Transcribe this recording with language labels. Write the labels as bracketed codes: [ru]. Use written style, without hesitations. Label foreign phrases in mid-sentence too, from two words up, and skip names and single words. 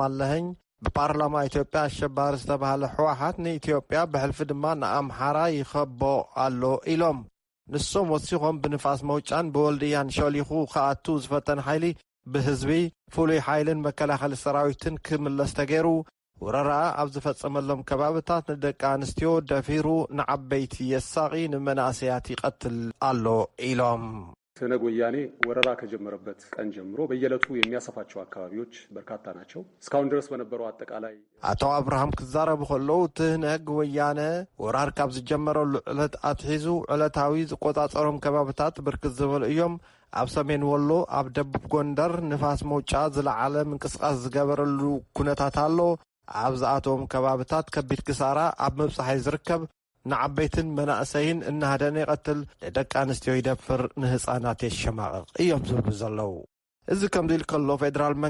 [ti] ኣለህኝ ብፓርላማ ኢትዮጵያ ኣሸባሪ ዝተባሃለ ሕወሓት ንኢትዮጵያ ብሕልፊ ድማ ንኣምሓራ ይኸቦ ኣሎ ኢሎም ንሶም ወሲኾም ብንፋስ መውጫን ብወልድያን ሸሊኹ ከኣቱ ዝፈተነ ሓይሊ ብህዝቢ ፍሉይ ሓይልን መከላኸሊ ሰራዊትን ክምለስ ተገይሩ ወረራ ኣብ ዝፈጸመሎም ከባብታት ንደቂ ኣንስትዮ ደፊሩ ንዓበይቲ የሳቒ ንመናእሰያት ይቐትል ኣሎ ኢሎም። [am] ትህነግ ወያኔ ወረራ ከጀመረበት ቀን ጀምሮ በየዕለቱ የሚያሰፋቸው አካባቢዎች በርካታ ናቸው። እስካሁን ድረስ በነበረው አጠቃላይ [ti] አቶ አብርሃም ክዛረቡ ከለው ትህነግ ወያነ ወራር ካብ ዝጀመረሉ ዕለት ኣትሒዙ ዕለታዊ ዝቆጻጸሮም ከባብታት ብርክት ዝበሉ እዮም። ኣብ ሰሜን ወሎ፣ ኣብ ደቡብ ጎንደር ንፋስ መውጫ ዝለዓለ ምንቅስቃስ ዝገበረሉ ኩነታት ኣሎ። ኣብ ዝኣቶም ከባብታት ከቢድ ክሳራ ኣብ ምብጻሕ ዝርከብ ንዓበይትን መናእሰይን እናሃደነ ይቐትል ንደቂ ኣንስትዮ ይደፍር ንህፃናት የሸማቕቕ እዮም ዝብሉ ዘለዉ። እዚ ከምዚ ኢሉ ከሎ ፌደራል